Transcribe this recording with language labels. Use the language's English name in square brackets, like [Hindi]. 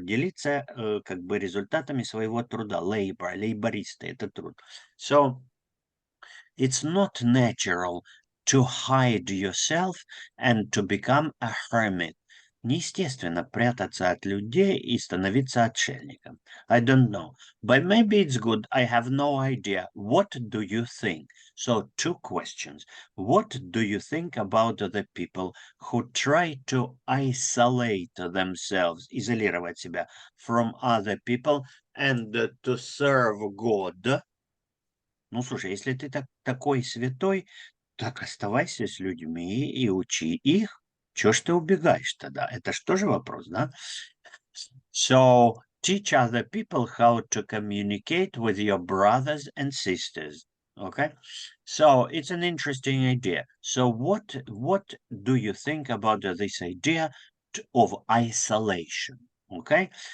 [Russian] Делиться как бы результатами своего труда. Labor, лейбористы, это труд. [English] So, it's not natural to hide yourself and to become a hermit. [Russian] Неестественно прятаться от людей и становиться отшельником. [English] I don't know, but maybe it's good. I have no idea. What do you think? So, two questions. What do you think about the people who try to isolate themselves, [Russian] изолировать себя [English] from other people and to serve God? [Russian] Ну, слушай, если ты такой святой, так оставайся с людьми и учи их. Чего ж ты убегаешь тогда? Это ж тоже вопрос, да? [English] So, teach other people how to communicate with your brothers and sisters. Okay? So, it's an interesting idea. So, what do you think about this idea of isolation? Okay?